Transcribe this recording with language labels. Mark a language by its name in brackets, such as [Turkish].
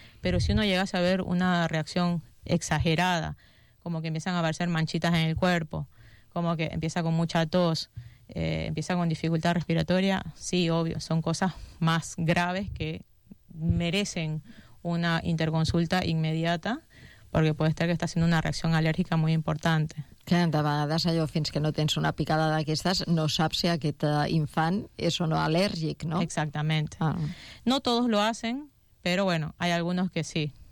[Spanish] Pero si uno llegase a ver una reacción exagerada, como que empiezan a aparecer manchitas en el cuerpo, como que empieza con mucha tos, empieza con dificultad respiratoria, sí, obvio, son cosas más graves que merecen una interconsulta inmediata, porque puede ser que está haciendo una reacción alérgica muy importante. [Catalan] Que de vegades allò, fins que no tens una picada d'aquestes, no saps si aquest infant és o no al·lèrgic, no? [Spanish] Exactamente. No todos lo hacen, pero bueno, hay algunos que sí.